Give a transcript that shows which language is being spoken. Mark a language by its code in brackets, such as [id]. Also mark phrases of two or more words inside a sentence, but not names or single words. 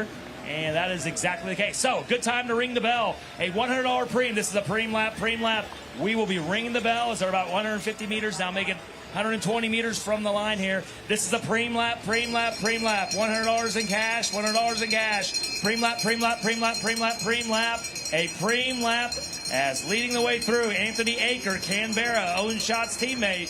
[en] And that is exactly the case. So, good time to ring the bell. A $100 pream. This is a pream lap. We will be ringing the bell as they're about 150 meters. Now make it 120 meters from the line here. This is a pream lap. $100 in cash, $100 in cash. Pream lap. A pream lap as leading the way through Anthony Aker, Canberra, Owen Schott's teammate.